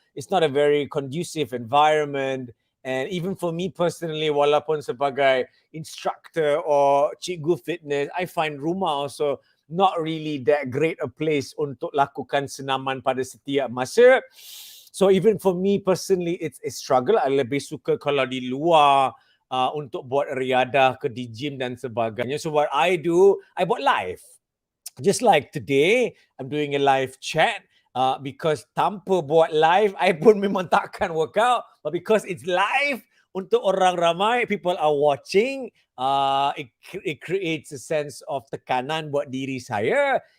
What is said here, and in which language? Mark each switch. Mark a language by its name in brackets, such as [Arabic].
[English] It's not a very conducive environment. And even for me personally, [Malay] walaupun sebagai [English] instructor or [Malay] cikgu [English] fitness, I find [Malay] rumah [English] also not really that great a place [Malay] untuk lakukan senaman pada setiap masa. [English] So even for me personally, it's a struggle. [Malay] I lebih suka kalau di luar untuk buat riadah ke di gym dan sebagainya. [English] So what I do, I [Malay] buat [English] live. Just like today, I'm doing a live chat. Because [Malay] tanpa buat live, I pun memang takkan workout. [English] But because it's live, [Malay] untuk orang ramai, [English] people are watching, it creates a sense of [Malay] tekanan buat diri saya.